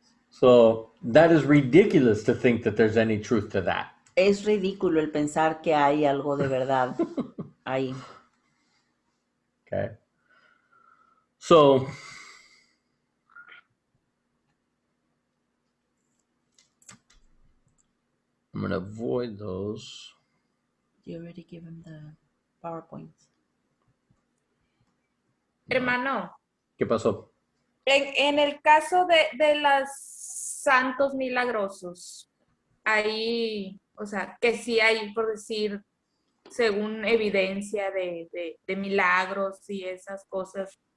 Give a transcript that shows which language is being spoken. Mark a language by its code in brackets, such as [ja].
[en] So that is ridiculous to think that there's any truth to that. [es] Es ridículo el pensar que hay algo de verdad ahí. [en] Okay. So I'm going to avoid those. You already give him the PowerPoint. [es] Hermano, ¿Qué pasó? en el caso de los santos milagrosos, ahí, o sea, que sí hay, por decir, según evidencia de milagros y esas cosas,